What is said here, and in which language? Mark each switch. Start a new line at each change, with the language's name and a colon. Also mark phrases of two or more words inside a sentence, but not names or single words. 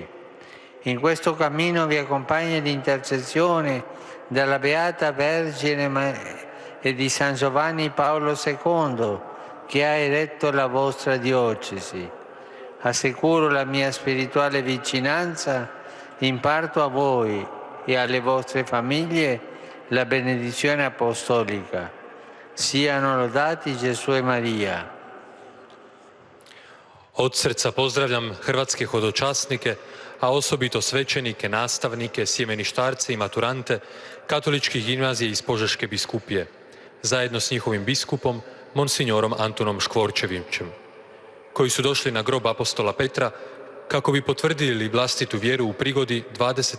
Italian: In questo cammino vi accompagna l'intercessione della Beata Vergine e di San Giovanni Paolo II, che ha eretto la vostra diocesi. Assicuro la mia spirituale vicinanza, imparto a voi e alle vostre famiglie la benedizione apostolica. Siano lodati Gesù e Maria.
Croatian: Od srca pozdravljam hrvatske hodočasnike, a osobito svećenike, nastavnike, sjemeništarce i maturante katoličkih gimnazija iz Požeške biskupije, zajedno s njihovim biskupom, monsignorom Antunom Škvorčevićem, koji su došli na grob apostola Petra kako bi potvrdili vlastitu vjeru u prigodi 20.